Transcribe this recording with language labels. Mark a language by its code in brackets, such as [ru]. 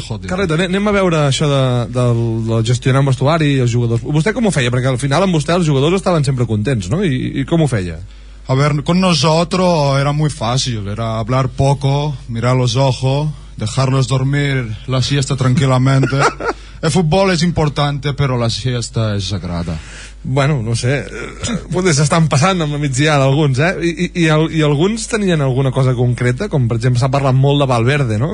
[ca] Carleto, anem a veure això de gestionar un vestuari i els jugadors. Vostè com ho feia? Perquè al final amb vostè els jugadors estaven sempre contents, ¿no? I com ho feia? [es] A ver, con nosotros era muy fácil, era hablar poco, mirar los ojos, dejarlos dormir la siesta tranquilamente. El fútbol es importante, pero la siesta es sagrada. [ca] Bueno, no sé, potser s'estan passant amb la migdiada alguns, I alguns tenien alguna cosa concreta, com per exemple s'ha parlat molt de Valverde, no?